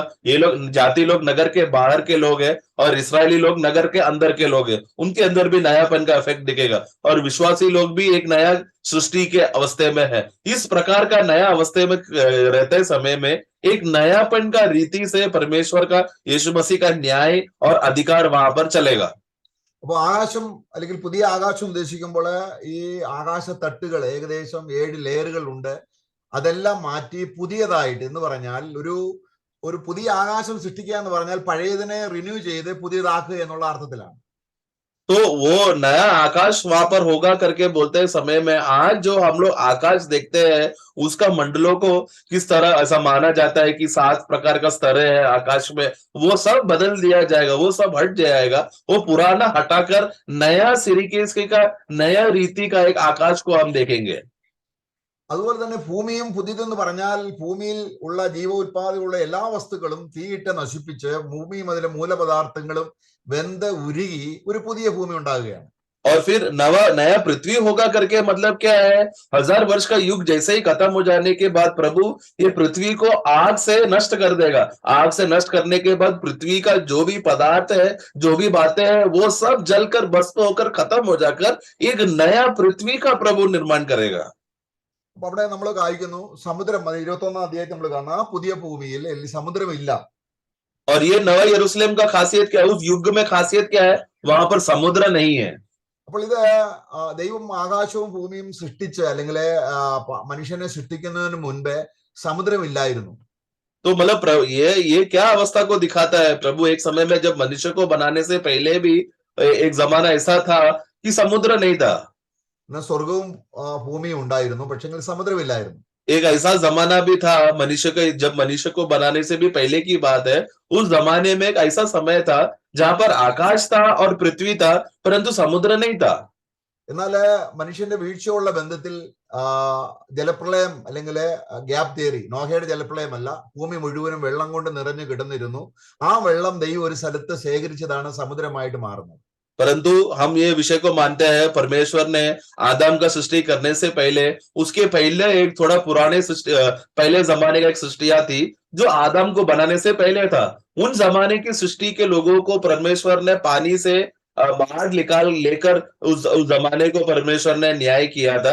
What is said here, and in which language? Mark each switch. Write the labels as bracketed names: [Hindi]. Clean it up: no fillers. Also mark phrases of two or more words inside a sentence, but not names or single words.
[Hindi] ये लोग जाति लोग नगर के बाहर के लोग हैं और इस्राएली लोग नगर के अंदर के लोग हैं, उनके अंदर भी नयापन का इफेक्ट दिखेगा, और विश्वासी लोग भी एक नया सृष्टि के अवस्थे में है। इस प्रकार का नया अवस्थे में रहते समय में एक नयापन का रीति से परमेश्वर का, यीशु मसीह का न्याय और अधिकार वहां पर चलेगा। [Malayalam] അപ്പൊ ആകാശം അല്ലെങ്കിൽ പുതിയ ആകാശം ഉദ്ദേശിക്കുമ്പോൾ ഈ ആകാശ തട്ടുകൾ ഏകദേശം 7 ലെയറുകൾ ഉണ്ട്. അതെല്ലാം മാറ്റി പുതിയതായിട്ട് എന്ന് പറഞ്ഞാൽ ഒരു പുതിയ ആകാശം സൃഷ്ടിക്കുക എന്ന് പറഞ്ഞാൽ പഴയതിനെ റിന്യൂ ചെയ്ത് പുതിയതാക്കുക എന്നുള്ള അർത്ഥത്തിലാണ്. [Hindi] तो वो नया आकाश वहां पर होगा करके बोलते समय में, आज जो हम लोग आकाश देखते हैं उसका मंडलों को किस तरह ऐसा माना जाता है कि 7 प्रकार का स्तर है आकाश में, वो सब बदल दिया जाएगा, वो सब हट जाएगा, वो पुराना हटाकर नया सिरिके का नया रीति का एक आकाश को हम देखेंगे। [Malayalam] അതുപോലെ തന്നെ ഭൂമിയും പുതിയതെന്ന് പറഞ്ഞാൽ ഭൂമിയിൽ ഉള്ള ജീവോത്പാദകളുള്ള എല്ലാ വസ്തുക്കളും തീയിട്ട് നശിപ്പിച്ച് ഭൂമിയും അതിലെ മൂലപദാർത്ഥങ്ങളും വെന്ത് ഉരുകി ഒരു പുതിയ ഭൂമി ഉണ്ടാകുകയാണ്. [Hindi] और फिर नया पृथ्वी होगा करके मतलब क्या है, 1000 वर्ष का युग जैसे ही खत्म हो जाने के बाद प्रभु ये पृथ्वी को आग से नष्ट कर देगा। आग से नष्ट करने के बाद पृथ्वी का जो भी पदार्थ है, जो भी बातें हैं, वो सब जलकर भस्म होकर खत्म हो जाकर एक नया पृथ्वी का प्रभु निर्माण करेगा। [Malayalam] അപ്പൊ അവിടെ നമ്മൾ കാണിക്കുന്നു സമുദ്രം, 21 അധ്യായത്തിൽ നമ്മൾ കാണുന്ന പുതിയ ഭൂമിയിൽ സമുദ്രമില്ല. [Hindi] और ये नवा यरूशलेम का खासियत क्या है, उस युग में खासियत क्या है, वहां पर समुद्र नहीं है। [Malayalam] അപ്പോൾ ഇത് ദൈവം ആകാശവും ഭൂമിയും സൃഷ്ടിച്ച് അല്ലെങ്കിൽ മനുഷ്യനെ സൃഷ്ടിക്കുന്നതിന് മുൻപേ സമുദ്രമില്ലായിരുന്നു. [Hindi] तो मतलब ये क्या अवस्था को दिखाता है, प्रभु एक समय में जब मनुष्य को बनाने से पहले भी एक जमाना ऐसा था कि समुद्र नहीं था। [Malayalam] സ്വർഗവും ഭൂമിയും ഉണ്ടായിരുന്നു, പക്ഷെങ്കിൽ സമുദ്രമില്ലായിരുന്നു. [Hindi] एक ऐसा जमाना भी था जब मनुष्य को बनाने से भी पहले की बात है, उस जमाने में एक ऐसा समय था जहां पर आकाश था और पृथ्वी था, परंतु समुद्र नहीं था। [Malayalam] എന്നാൽ മനുഷ്യന്റെ വീഴ്ചയുള്ള ബന്ധത്തിൽ ജലപ്രളയം അല്ലെങ്കിൽ [English] gap theory, [Malayalam] നോഹയുടെ ജലപ്രളയമല്ല, ഭൂമി മുഴുവനും വെള്ളം കൊണ്ട് നിറഞ്ഞു കിടന്നിരുന്നു. ആ വെള്ളം ദൈവം ഒരു സ്ഥലത്ത് ശേഖരിച്ചതാണ് സമുദ്രമായിട്ട് മാറുന്നത്. [Hindi] परंतु हम ये विषय को मानते हैं, परमेश्वर ने आदम का सृष्टि करने से पहले, उसके पहले एक थोड़ा पुराने पहले जमाने का एक सृष्टिया थी जो आदम को बनाने से पहले था। उन जमाने की सृष्टि के लोगों को परमेश्वर ने पानी से बाहर लेकर उस जमाने को परमेश्वर ने न्याय किया था।